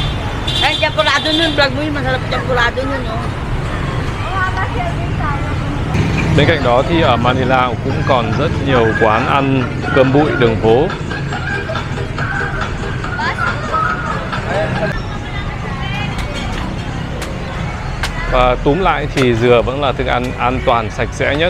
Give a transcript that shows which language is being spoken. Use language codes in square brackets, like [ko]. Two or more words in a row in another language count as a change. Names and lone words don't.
[tl] Ay, champorado nun, vlog mo yun, masarap champorado nun, no? Mamamatyan din tayo. [vi] Bên cạnh đó thì ở Manila cũng còn rất nhiều quán ăn cơm bụi đường phố. Và túm lại thì dừa vẫn là thức ăn an toàn, sạch sẽ nhất.